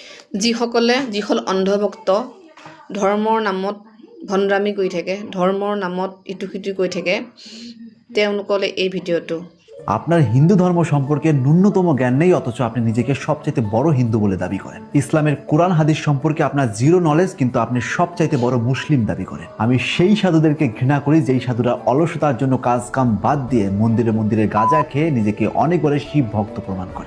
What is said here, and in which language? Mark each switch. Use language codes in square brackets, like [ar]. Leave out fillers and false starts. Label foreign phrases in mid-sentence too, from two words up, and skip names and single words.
[as] যিসকল অন্ধভক্ত ধৰ্মৰ নামত ভণ্ডামি কৰি থাকে, ধৰ্মৰ নামত ইটো সিটো কৰি থাকে, তেওঁলোকলে এই ভিডিঅ'টো। [bn] আপনার হিন্দু ধর্ম সম্পর্কে ন্যূনতম জ্ঞান নেই, অথচ আপনি নিজেকে সবচাইতে বড় হিন্দু বলে দাবি করেন। ইসলামের কোরআন হাদিস সম্পর্কে আপনার [en] zero knowledge, [bn] কিন্তু আপনি সবচাইতে বড় মুসলিম দাবি করেন। আমি সেই সাধুদেরকে ঘৃণা করি যেই সাধুরা অলসতার জন্য কাজ কাম বাদ দিয়ে মন্দিরে মন্দিরে গাঁজা খেয়ে নিজেকে অনেক বড় শিব ভক্ত প্রমাণ করে।